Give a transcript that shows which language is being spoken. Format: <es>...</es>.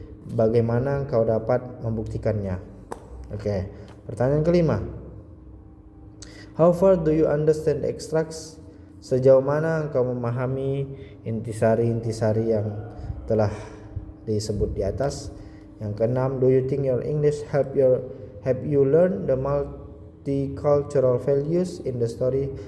<id>Bagaimana kau dapat membuktikannya? Oke. Pertanyaan kelima.</id> <en>How far do you understand the extracts?</en> <id>Sejauh mana engkau memahami intisari-intisari yang telah disebut di atas? Yang keenam,</id> <en>do you think your English help you learn the multicultural values in the story?</en>